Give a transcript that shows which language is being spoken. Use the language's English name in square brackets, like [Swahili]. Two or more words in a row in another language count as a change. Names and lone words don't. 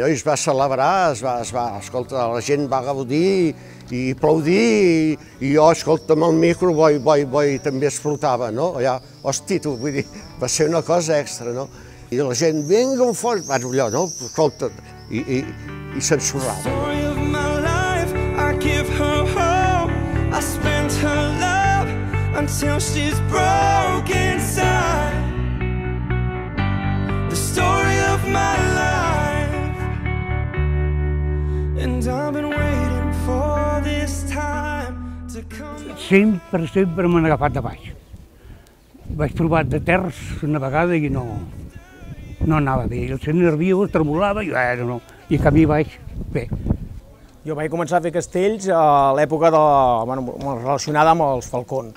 [Catalan] I es va celebrar, escolta, la gent va gaudir i aplaudir, i jo, escolta, amb el micro, també explotava, no? Allà, hosti, tu, vull dir, va ser una cosa extra, no? I la gent, vinga, un fort, allò, no? Escolta, i s'ensorrava. [English] I spent her love until she's broke inside. The story of my life, and I've been waiting for this time to come. [Catalan] Sempre m'han agafat de baix. Vaig provar de terres una vegada i no anava bé. El sent nerviós, tremolava i no. I a camí baix, bé. Jo vaig començar a fer castells a l'època relacionada amb els falcons.